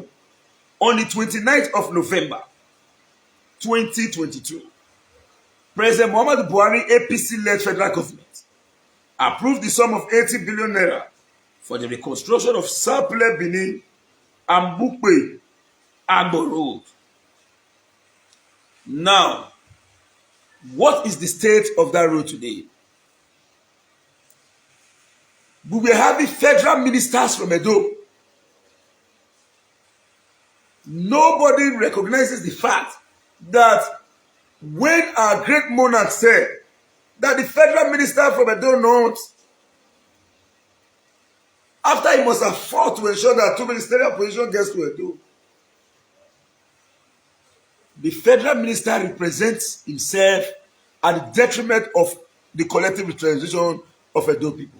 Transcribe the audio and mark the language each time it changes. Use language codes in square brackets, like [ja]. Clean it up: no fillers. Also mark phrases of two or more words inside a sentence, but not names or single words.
[en] On the 29th of November 2022, President Muhammadu Buhari APC-led federal government approved the sum of 80 billion naira for the reconstruction of Sapele Benin and Amukpe Agbo Road. Now, what is the state of that road today? We were having federal ministers from Edo. Nobody recognizes the fact that when our great monarch said that the federal minister from Edo North, after he must have fought to ensure that two ministerial position gets to Edo, the federal minister represents himself at the detriment of the collective representation of Edo people.